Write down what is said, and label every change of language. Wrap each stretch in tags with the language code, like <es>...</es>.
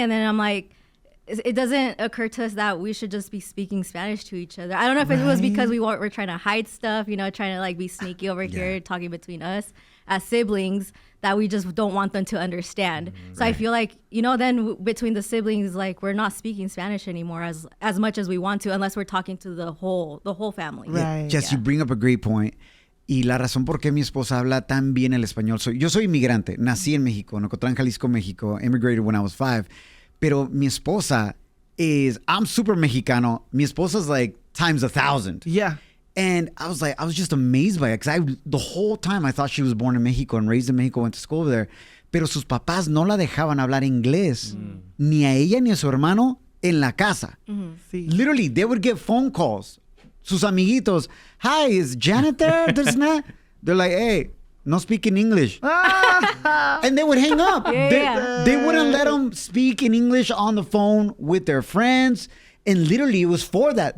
<en>And then I'm like, it doesn't occur to us that we should just be speaking Spanish to each other. I don't know if it was because we're trying to hide stuff, trying to like be sneaky over here, talking between us as siblings that we just don't want them to understand. So I feel like, then between the siblings, like we're not speaking Spanish anymore as much as we want to, unless we're talking to the whole family. Right. Jess, you bring up a great point.</en> <es>Y la razón por qué mi esposa habla tan bien el español. Yo soy inmigrante. Nací en México, en Ocotlán, Jalisco, México.</es> <en>Immigrated when I was 5.</en> <es>Pero mi esposa</es> <en>I'm super Mexicano.</en> <es>Mi esposa's</es> <en>like times 1,000. Yeah. And I was just amazed by it. Because the whole time I thought she was born in Mexico and raised in Mexico, went to school over there.</en> <es>Pero sus papás no la dejaban hablar inglés. Ni a ella ni a su hermano en la casa. Sí.</es> <en>Literally, they would get phone calls.</en> <es>Sus amiguitos.</es> <en>Hi, is Janet there? They're like, hey, no speaking English. And they would hang up. They wouldn't let them speak in English on the phone with their friends. And literally, it was for that.</en>